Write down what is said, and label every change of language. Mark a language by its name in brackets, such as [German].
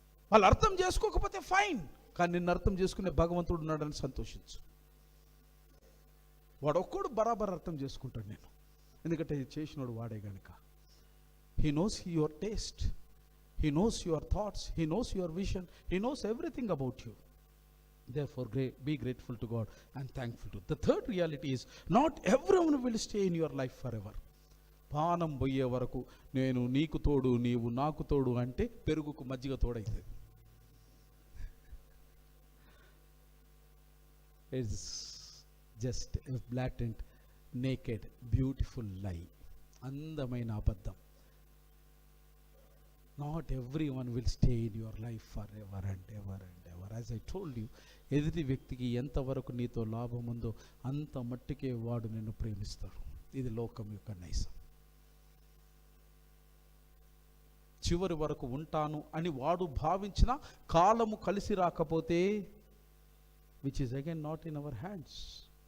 [Telugu] వాళ్ళు అర్థం చేసుకోకపోతే ఫైన్, కానీ నిన్ను అర్థం చేసుకునే భగవంతుడు ఉన్నాడని సంతోషించు. వాడు ఒక్కడు బరాబర్ అర్థం చేసుకుంటాడు నేను, ఎందుకంటే చేసినోడు వాడే గనుక. [English] He knows your taste, he knows your thoughts, he knows your vision, he knows everything about you. Therefore, be grateful to God and thankful to. The third reality is, not everyone will stay in your life forever. [Telugu] పానం పోయే వరకు నేను నీకు తోడు, నీవు నాకు తోడు అంటే పెరుగుకు మజ్జిగ తోడైతుంది. [English] It's just a blatant, naked, beautiful lie. [Telugu] అందమైన అబద్ధం. [English] Not everyone will stay in your life forever and ever and ever. As I told you, [Telugu] ఎదుటి వ్యక్తికి ఎంతవరకు నీతో లాభం ఉందో అంత మట్టుకే వాడు నిన్ను ప్రేమిస్తాడు. ఇది లోకం యొక్క నైజం. చివరి వరకు ఉంటాను అని వాడు భావించిన కాలము కలిసి రాకపోతే, [English] Which is again not in our hands.